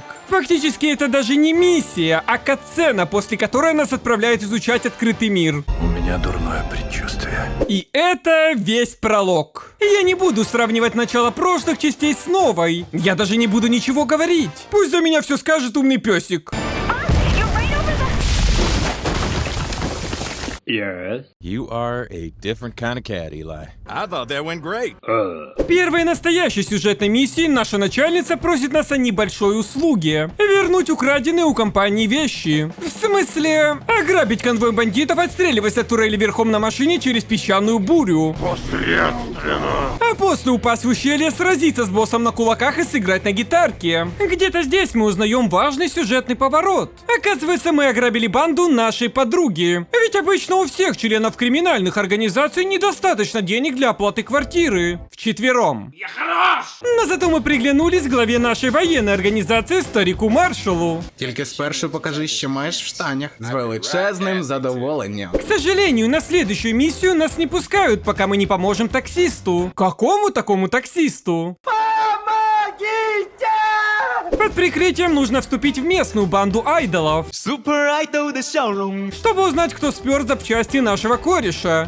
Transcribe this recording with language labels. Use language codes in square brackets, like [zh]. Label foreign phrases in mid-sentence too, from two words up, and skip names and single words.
[ru] Фактически это даже не миссия, а катсцена, после которой нас отправляют изучать открытый мир. У меня дурное предчувствие. И это весь пролог. Я не буду сравнивать начало прошлых частей с новой. Я даже не буду ничего говорить. Пусть за меня все скажет умный песик. [en] Yes. You are a different kind of cat, Eli. I thought that went great. [ru] Первой настоящей сюжетной миссии наша начальница просит нас о небольшой услуге. Вернуть украденные у компании вещи. В смысле, ограбить конвой бандитов, отстреливаясь от турели верхом на машине через песчаную бурю. Посредственно. А после упасть в ущелье, сразиться с боссом на кулаках и сыграть на гитарке. Где-то здесь мы узнаем важный сюжетный поворот. Оказывается, мы ограбили банду нашей подруги. Ведь обычно у всех членов криминальных организаций недостаточно денег для оплаты квартиры. Вчетвером. Я хорош! Но зато мы приглянулись главе нашей военной организации старику Маршалу. [uk] Тільки спершу покажи, що маєш в штанях. З величезним задоволенням. [ru] К сожалению, на следующую миссию нас не пускают, пока мы не поможем таксисту. Какому такому таксисту? Под прикрытием нужно вступить в местную банду айдолов, чтобы узнать, кто спер запчасти нашего кореша.